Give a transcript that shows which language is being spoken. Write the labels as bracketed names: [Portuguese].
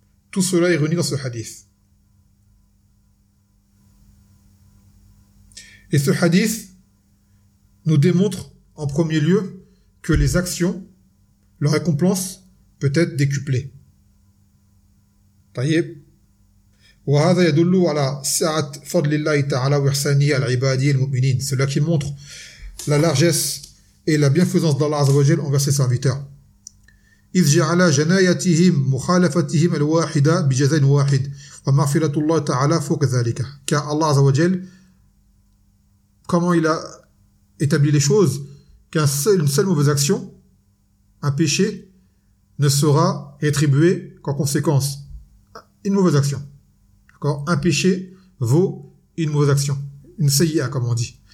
[French] Tout cela est réuni dans ce hadith. Et ce hadith nous démontre en premier lieu que les actions, leur récompense peut être décuplée. Taïeb. [Arabic] وهذا يدل على سعة فضل الله تعالى وإحسانه على عباده المؤمنين. [French] Cela qui montre la largesse et la bienfaisance d'Allah [Arabic] عز وجل [French] envers ses serviteurs. [Arabic] إذ جعل جنايتهم مخالفتهم الواحدة بجزاء واحد ومغفرة الله تعالى فوق ذلك. [French] Car Allah [Arabic] عز وجل, [French] comment il a établi les choses, qu'une seule mauvaise action, un péché, ne sera rétribué qu'en conséquence. Une mauvaise action. Quand un péché vaut une mauvaise action. Une seiyya, comme on dit.